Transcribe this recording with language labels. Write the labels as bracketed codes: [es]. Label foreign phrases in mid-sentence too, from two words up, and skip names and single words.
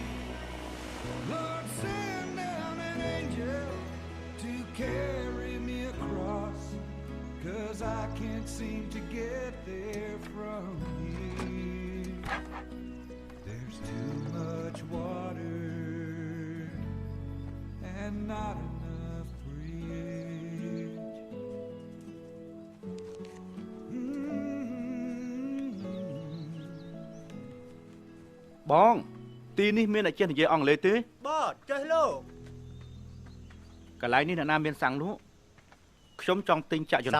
[en] Lord, send down an angel to carry me across, 'cause I can't seem to get there from here. There's too much water and not enough bridge. [km] បងទីនេះមានអ្នកចេះនិយាយអង់គ្លេសទេ បាទចេះលោក កន្លែងនេះអ្នកណាមានសាំងលក់ខ្ញុំចង់ទិញចាក់យន្ត